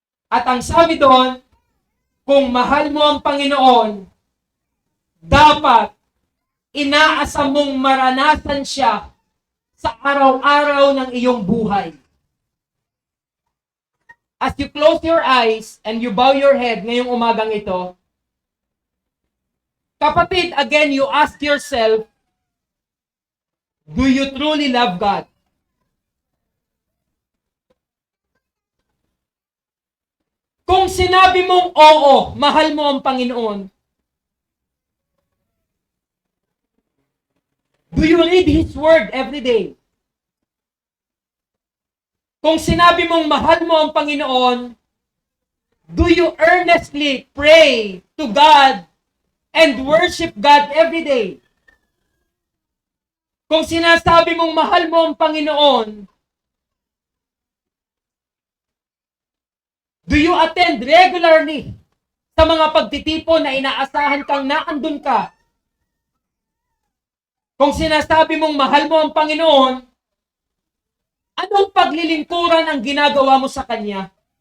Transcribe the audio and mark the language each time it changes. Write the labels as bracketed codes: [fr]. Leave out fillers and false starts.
[tl] At ang sabi doon, kung mahal mo ang Panginoon, dapat inaasa mong maranasan siya sa araw-araw ng iyong buhay. [en] As you close your eyes and you bow your head [tl] ngayong umagang ito, kapatid, [en] again, you ask yourself, do you truly love God? [tl] Kung sinabi mong oo, mahal mo ang Panginoon, [en] do you read His Word every day? [tl] Kung sinabi mong mahal mo ang Panginoon, [en] do you earnestly pray to God and worship God every day? [tl] Kung sinasabi mong mahal mo ang Panginoon, [en] do you attend regularly [tl] sa mga pagtitipon na inaasahan kang naandun ka? Kung sinasabi mong mahal mo ang Panginoon, anong paglilingkuran ang ginagawa mo sa Kanya?